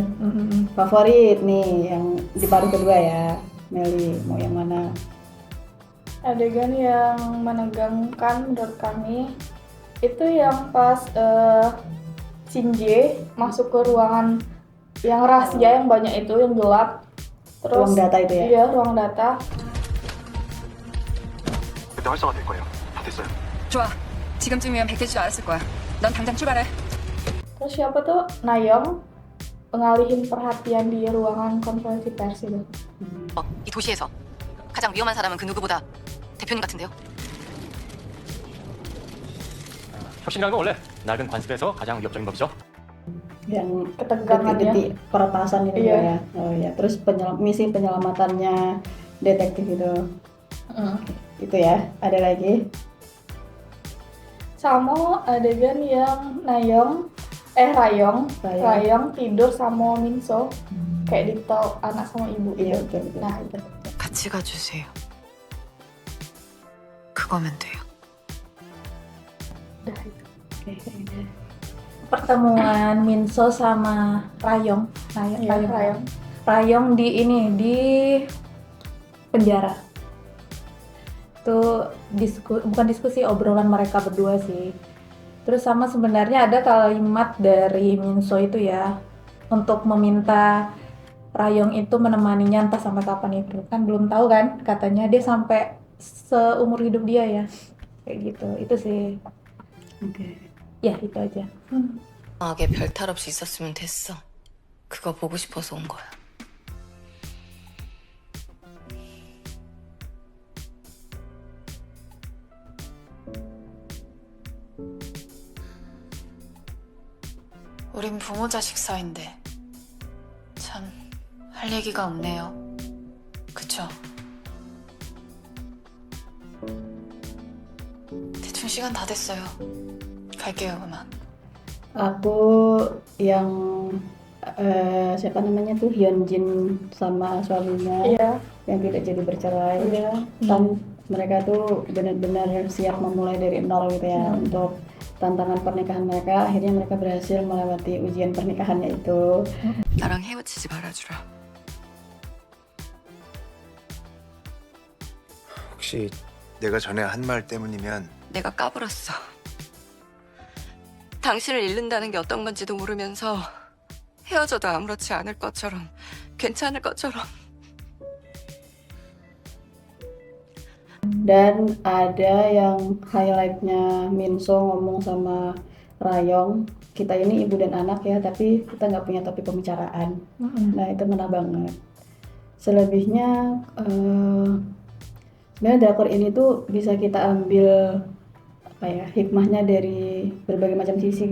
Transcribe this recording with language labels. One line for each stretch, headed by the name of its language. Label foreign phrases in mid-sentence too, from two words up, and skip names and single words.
Indonesian: Favorit nih yang di paruh kedua ya, Meli mau yang mana? Adegan yang menegangkan menurut kami itu yang pas Shinji masuk ke ruangan yang rahasia yang banyak itu, yang gelap. Terus Ruang data itu ya? Iya, ruang data.
Korean: 그때 활성화 될 거예요. 다 됐어요. 좋아. 지금쯤이면 백대지도 않았을 거야. 넌 당장 출발해.
Indonesian: Terus siapa tuh? Nayong pengalihin perhatian di ruangan konferensi pers itu.
Korean: 이 도시에서 가장 위험한 사람은 그 누구보다 대표님 같은데요. 혁신이라는 건 원래 낡은 관습에서 가장 위협적인 법이죠.
Indonesian: Yang Ketegangannya. detik-detik peretasan itu Iya. ya. Oh ya, terus misi penyelamatannya detektif itu. Itu ya. Ada lagi? Sama adegan yang Rayong tidur sama Minso kayak ditok anak sama ibu Iya, gitu. betul. Nah itu.
Korean: 같이 가주세요. 그거면 돼요.
Indonesian: Udah itu. Oke, udah. Pertemuan Minso sama Rayong. Iya, Rayong. Rayong di penjara. Itu bukan diskusi, obrolan mereka berdua sih. Terus sama sebenarnya ada kalimat dari Minso itu ya untuk meminta Rayong itu menemaninya entah sampai kapan itu. Kan belum tahu kan, katanya dia sampai seumur hidup dia ya. Kayak gitu. Itu sih. Oke. Ya, itu aja.
Korean: 악에 별탈 없이 있었으면 됐어. 그거 보고 싶어서 온 거야. 우린 부모 자식 사이인데 참 할 얘기가 없네요. 그쵸? 대충 시간 다 됐어요. 갈게요, 그만.
Indonesian: Aku yang siapa namanya tuh Hyunjin sama suaminya Iya. yang tidak jadi bercerai. Iya. Kan mereka tuh benar-benar siap memulai dari nol gitu ya untuk tantangan pernikahan mereka. Akhirnya mereka berhasil melewati ujian pernikahannya itu.
Korean: 나랑 헤어지지 말아주라. 혹시 내가 전에 한 말 때문이면 내가 까불었어. 당신을 잃는다는 게 어떤 건지도 모르면서 헤어져도 아무렇지 않을 것처럼, 괜찮을 것처럼.
Indonesian: Dan ada yang highlightnya Minso ngomong sama Rayong, kita ini ibu dan anak ya, tapi kita nggak punya topik pembicaraan. Nah itu ngena banget. Selebihnya sebenarnya drakor ini tuh bisa kita ambil apa ya, hikmahnya dari berbagai macam sisi